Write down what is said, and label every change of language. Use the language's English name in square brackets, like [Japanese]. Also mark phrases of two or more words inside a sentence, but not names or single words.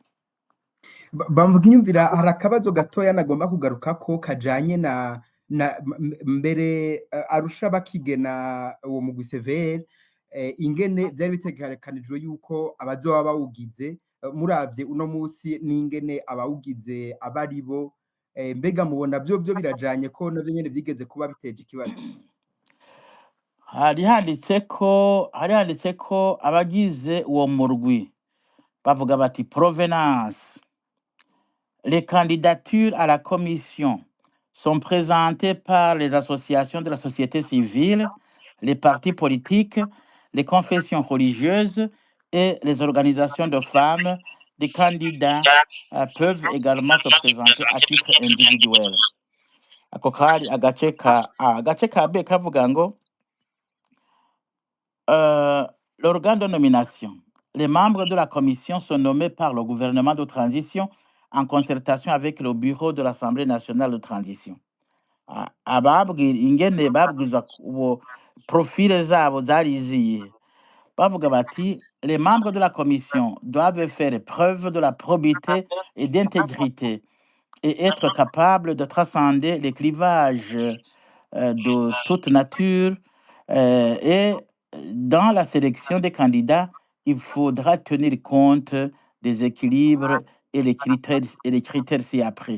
[Rundi] Bamvuga inyumvira, hari akabazo gatoya nagomba kugarukako kajanye na mbere Arusha bakigena uwo mugwi severe, ingene vyari bitegekanijwe yuko abazoba bawugize, muravye uno musi n'ingene abawugize abaribo, mbega mubona vyo birajanye ko navyo nyene vyigeze kuba biteje ikibazo? Hari handitseko abagize uwo murwi bavuga bati provenance. [French] Les candidatures à la commission sont présentées par les associations de la société civile, les partis politiques, les confessions religieuses et les organisations de femmes. Des candidats peuvent également se présenter à titre individuel. [Rundi] Ako kari agace ka B kavuga ngo [French] l'organe de nomination. Les membres de la commission sont nommés par le gouvernement de transition en concertation avec le bureau de l'Assemblée nationale de transition. [Rundi] Ingene babwiza uwo profile zabo zariziye. Bavuga bati [French] les membres de la commission doivent faire preuve de la probité et d'intégrité et être capables de transcender les clivages de toute nature, et dans la sélection des candidats, il faudra tenir compte des équilibres et les critères ci-après.